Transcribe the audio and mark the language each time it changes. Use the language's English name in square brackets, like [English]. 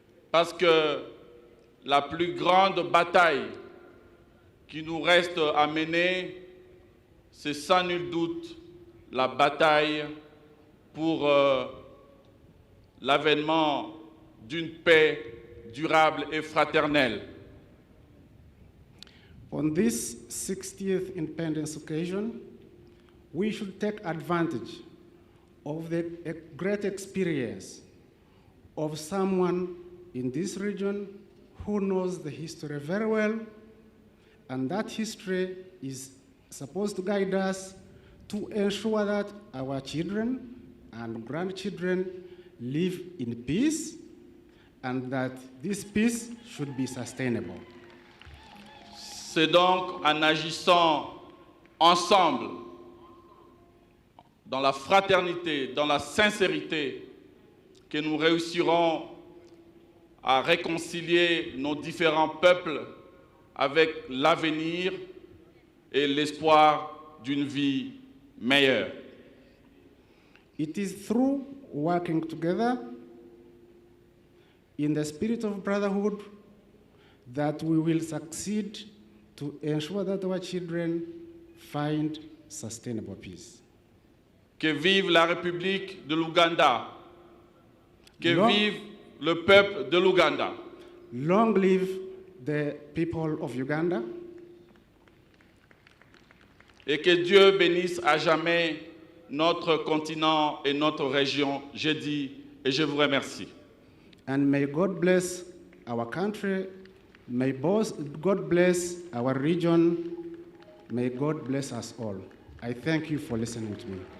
[French] Parce que la plus grande bataille qui nous reste à mener, c'est sans nul doute la bataille pour l'avènement d'une paix durable et fraternelle. [English] On this 60th independence occasion, we should take advantage of the great experience of someone in this region who knows the history very well, and that history is supposed to guide us to ensure that our children and grandchildren live in peace, and that this peace should be sustainable. [French] C'est donc en agissant ensemble, dans la fraternité, dans la sincérité, que nous réussirons à réconcilier nos différents peuples avec l'avenir et l'espoir d'une vie meilleure. [English] It is through working together in the spirit of brotherhood that we will succeed to ensure that our children find sustainable peace. [French] Que vive la République de l'Ouganda. Que [English] Long- [French] vive le peuple de l'Ouganda. [English] Long live the people of Uganda, [French] Et que Dieu bénisse à jamais notre continent et notre région. Je dis et je vous remercie. [English] and may God bless our country, may God bless our region, may God bless us all. I thank you for listening to me.